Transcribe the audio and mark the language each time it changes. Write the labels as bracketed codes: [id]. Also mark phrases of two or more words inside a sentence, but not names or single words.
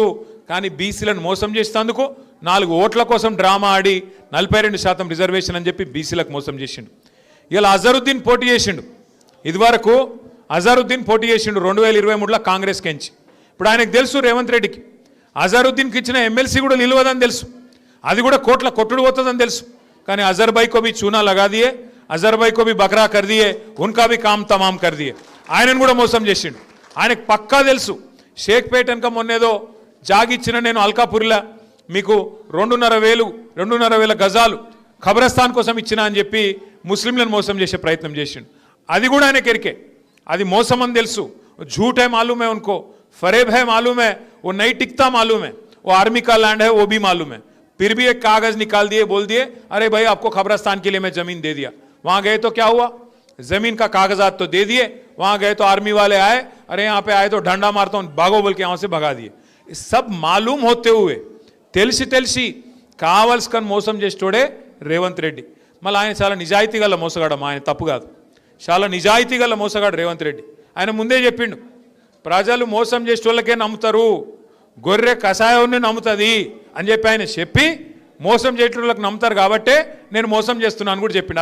[te] కానీ బీసీలను మోసం చేసేందుకు 4 ఓట్ల కోసం డ్రామా ఆడి 42% రిజర్వేషన్ అని చెప్పి బీసీలకు మోసం చేసిండు. ఇలా అజరుద్దీన్ పోటీ చేసిండు. ఇదివరకు అజరుద్దీన్ పోటీ చేసిండు 2023లో కాంగ్రెస్కి ఎంచి. ఇప్పుడు ఆయనకు తెలుసు రేవంత్ రెడ్డికి అజరుద్దీన్కి ఇచ్చిన ఎమ్మెల్సీ కూడా నిలవదని తెలుసు, అది కూడా కోట్ల కొట్టుడు పోతుందని తెలుసు. [hi] కానీ अज़र भाई को भी चूना लगा दिए, अज़र भाई को भी बकरा कर दिए, उनका भी काम तमाम कर दिए. [te] ఆయనను కూడా మోసం చేసిండు. ఆయనకు పక్కా తెలుసు షేక్పేట్ వెనక మొన్నేదో జాగిచ్చిన నేను అల్కాపూర్లో మీకు 2,500 గజాలు ఖబరస్థాన్ కోసం ఇచ్చిన అని చెప్పి ముస్లింలను మోసం చేసే ప్రయత్నం చేసిండు. అది కూడా ఆయనకి ఎరికే, అది మోసం అని తెలుసు. [hi] झूठ है मालूम है उनको, फरेब है मालूम है, वो नहीं टिकता मालूम है, वो आर्मी का लैंड है वो भी मालूम है. फिर भी एक कागज निकाल दिए, बोल दिए अरे भाई आपको खबरस्तान के लिए मैं जमीन दे दिया. वहां गए तो क्या हुआ, जमीन का कागजात तो दे दिए, वहां गए तो आर्मी वाले आए, अरे यहाँ पे आए तो डंडा मारता हूं भागो बोल के यहाँ से भगा दिए. सब मालूम होते हुए [te] తెలిసి కావాల్సుకొని మోసం చేసేటోడే రేవంత్ రెడ్డి. మళ్ళీ ఆయన చాలా నిజాయితీ గల మోసగాడు, ఆయన తప్పు కాదు, చాలా నిజాయితీ గల మోసగాడు రేవంత్ రెడ్డి. ఆయన ముందే చెప్పిండు, ప్రజలు మోసం చేసేటోళ్ళకే నమ్ముతారు, గొర్రె కషాయాన్ని నమ్ముతుంది అని చెప్పి ఆయన చెప్పి మోసం చేసేటోళ్ళకి నమ్ముతారు కాబట్టే నేను మోసం చేస్తున్నాను కూడా చెప్పిండు.